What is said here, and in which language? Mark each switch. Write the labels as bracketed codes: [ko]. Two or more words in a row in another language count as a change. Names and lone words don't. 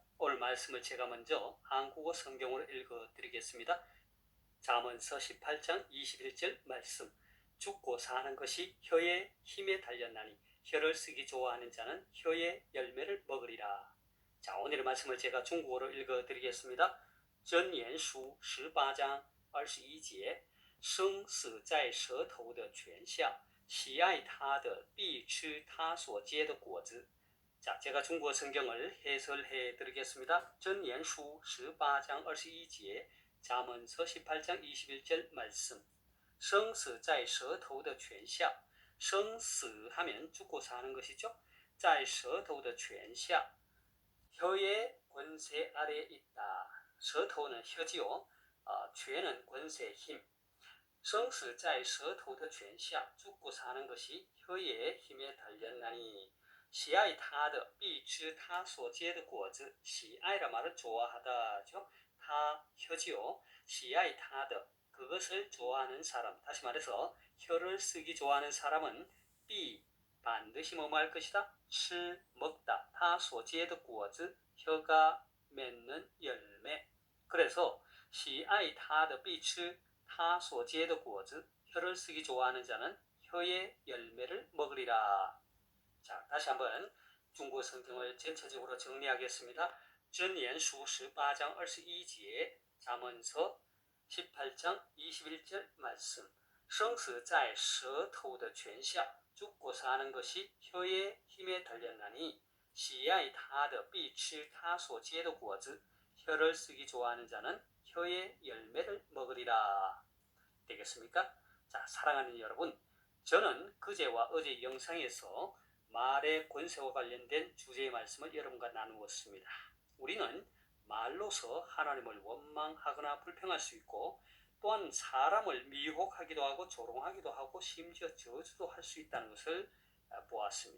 [ko] 오늘 말씀을 제가 먼저 한국어 성경으로 읽어드리겠습니다. 잠언서 18장 21절 말씀 죽고 사는 것이 혀의 힘에 달렸나니 혀를 쓰기 좋아하는 자는 혀의 열매를 먹으리라. 자, 오늘의 말씀을 제가 중국어로 읽어드리겠습니다. [zh] 箴言书18章21节生死在舌头的泉下，喜爱它的必吃它所结的果子. [ko] 자, 제가 중국어 성경을 해설해 드리겠습니다. [zh] 箴言书 18장 21节 [ko] 잠언서 18장 21절 말씀. [zh] 生死在舌头的泉下. 生死 [ko] 하면 죽고 사는 것이죠. [zh] 在舌头的泉下. [ko] 혀의 권세 아래에 있다. 舌头 는 혀지요. 泉는 권세, 힘. [zh] 生死在舌头的泉下. [ko] 죽고 사는 것이 혀의 힘에 달렸나니. [zh] 喜爱它的必吃它所结的果子. [ko] 喜爱 라 말은 좋아하다죠. 다 혀지요. [zh] 喜爱它的 [ko] 그것을 좋아하는 사람. 다시 말해서 혀를 쓰기 좋아하는 사람은 비 반드시 뭐할 것이다? 吃 먹다. [zh] 它所结的果子 [ko] 혀가 맺는 열매. 그래서 [zh] 喜爱它的必吃它所结的果子 [ko] 혀를 쓰기 좋아하는 자는 혀의 열매를 먹으리라. 자, 다시 한번 중국어 성경을 전체적으로 정리하겠습니다. [zh] 箴言书 18장 21节 [ko] 잠언서 18장 21절 말씀. [zh] 生死在舌头的泉下. [ko] 죽고 사는 것이 혀의 힘에 달렸나니 [zh] 喜爱它的必吃它所结的果子. [ko] 혀를 쓰기 좋아하는 자는 혀의 열매를 먹으리라. 되겠습니까? 자, 사랑하는 여러분, 저는 그제와 어제 영상에서 말의 권세와 관련된 주제의 말씀을 여러분과 나누었습니다. 우리는 말로서 하나님을 원망하거나 불평할 수 있고 또한 사람을 미혹하기도 하고 조롱하기도 하고 심지어 저주도 할 수 있다는 것을 보았습니다.